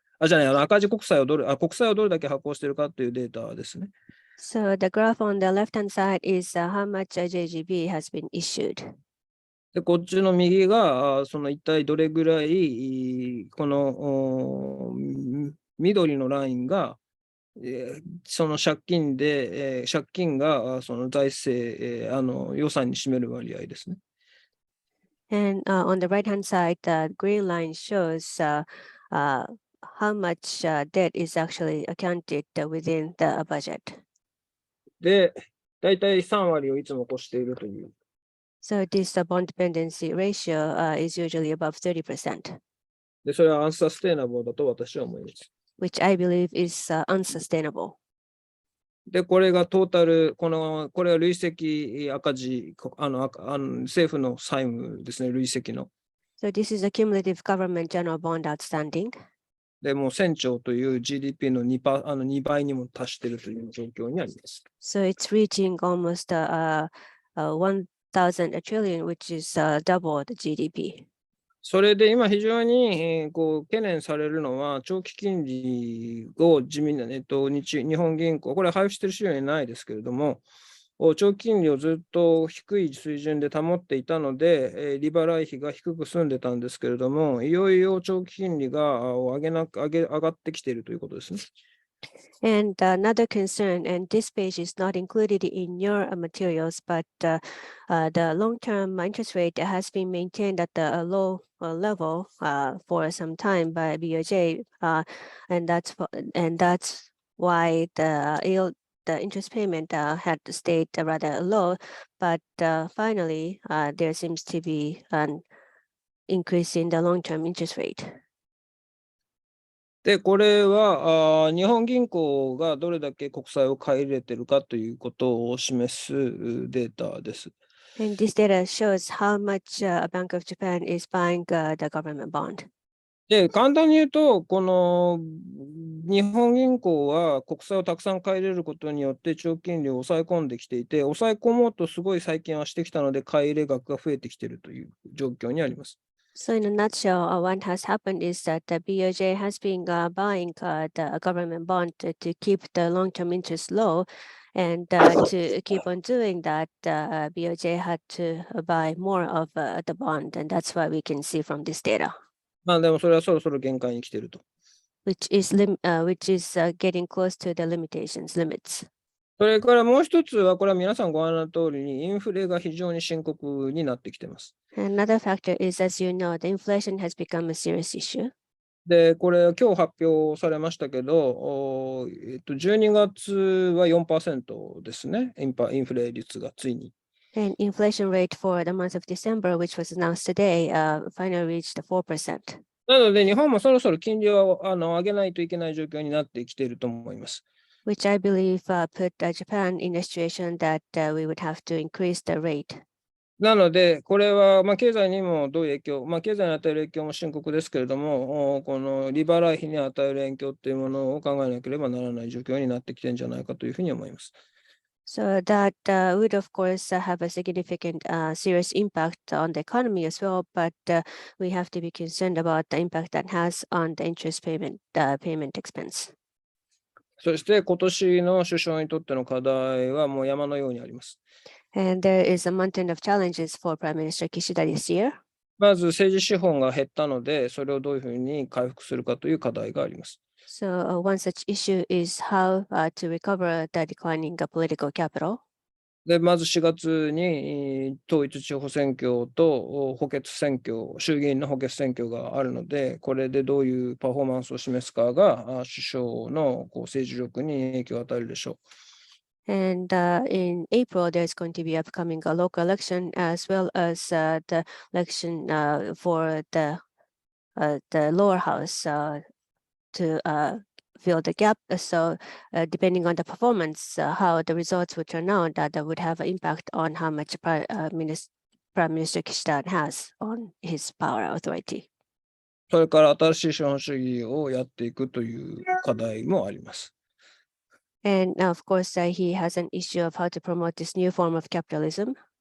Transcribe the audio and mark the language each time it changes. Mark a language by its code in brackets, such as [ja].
[ja] 赤字国債を国債をどれだけ発行してるかっていうデータですね。 [en] So the graph on the left-hand side is how much JGB has been issued. [ja] で、こっちの右が、一体どれぐらい、この緑のラインが、その借金がその財政、予算に占める割合ですね。 [en] And on the right-hand side, the green line shows how much debt is actually accounted within the budget. [ja] で、だいたい3割をいつも越しているという。 [en] So this bond dependency ratio is usually above 30%. [ja] で、それはアンサステイナブルだと私は思います。 [en] Which I believe is unsustainable. [ja] で、これがトータル、これは累積赤字、政府の債務ですね、累積の。 [en] So this is a cumulative government general bond outstanding. [ja] で、もう1000兆という GDP の 2倍にも達しているという状況にあります。 [en] So it's reaching almost 1,000 trillion, which is double the GDP. [ja] それで今非常に、懸念されるのは、長期金利を日本銀行、これは配布している資料にないですけれども、長期金利をずっと低い水準で保っていたので、利払い費が低く済んでたんですけれども、いよいよ長期金利が上がってきているということですね。 [en] And another concern, and this page is not included in your materials, but the long-term interest rate has been maintained at a low level for some time by BOJ, and that's why the interest payment had stayed rather low. But finally, there seems to be an increase in the long-term interest rate. [ja] で、これは日本銀行がどれだけ国債を買い入れているかということを示すデータです。 [en] And this data shows how much Bank of Japan is buying the government bond. [ja] で、簡単に言うと、この日本銀行は国債をたくさん買い入れることによって長期金利を抑え込んできていて、抑え込もうとすごい最近はしてきたので、買い入れ額が増えてきているという状況にあります。 [en] So in a nutshell, what has happened is that the BOJ has been buying the government bond to keep the long-term interest low. And to keep on doing that, BOJ had to buy more of the bond. And that's why we can see from this data. [ja] でもそれはそろそろ限界に来ていると。 [en] Which is getting close to the limits. [ja] それからもう一つは、これは皆さんご覧の通りに、インフレが非常に深刻になってきています。 [en] Another factor is, as you know, the inflation has become a serious issue. [ja] で、これ、今日発表されましたけど、12月は 4% ですね、インフレ率がついに。 [en] And inflation rate for the month of December, which was announced today, finally reached 4%. [ja] なので、日本もそろそろ金利を上げないといけない状況になってきていると思います。 [en] Which I believe put Japan in a situation that we would have to increase the rate. [ja] なので、これは経済にもどういう影響、経済に与える影響も深刻ですけれども、この利払い費に与える影響というものを考えなければならない状況になってきているんじゃないかというふうに思います。 [en] So that would, of course, have a significant serious impact on the economy as well, but we have to be concerned about the impact that has on the interest payment expense. [ja] そして今年の首相にとっての課題はもう山のようにあります。 [en] And there is a mountain of challenges for Prime Minister Kishida this year. [ja] まず政治資本が減ったので、それをどういうふうに回復するかという課題があります。 [en] So one such issue is how to recover the declining political capital. [ja] で、まず4月に統一地方選挙と補欠選挙、衆議院の補欠選挙があるので、これでどういうパフォーマンスを示すかが首相の政治力に影響を与えるでしょう。 [en] And in April, there's going to be upcoming a local election as well as the election for the lower house to fill the gap. So depending on the performance, how the results would turn out, that would have an impact on how much Prime Minister Kishida has on his power authority. [ja] それから新しい資本主義をやっていくという課題もあります。 [en] And of course, he has an issue of how to promote this new form of capitalism.